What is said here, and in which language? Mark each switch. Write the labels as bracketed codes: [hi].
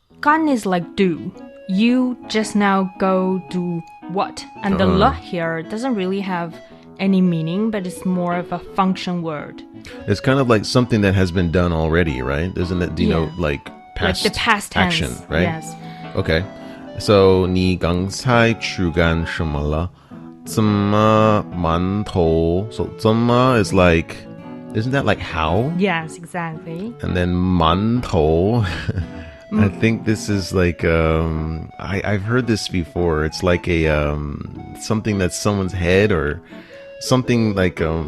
[en] 干 is like do. You just now go do what? And the le here doesn't really have any meaning, but it's more of a function word. It's kind of like something that has been done already, right? Doesn't it denote like past, like the past tense action, right? Yes. Okay. [zh] So 你刚才去干什么了？怎么馒头? [en] So 怎么 is like, isn't that like how? Yes, exactly. And then 馒头. I think this is like I've heard this before. It's like a something that's someone's head or something like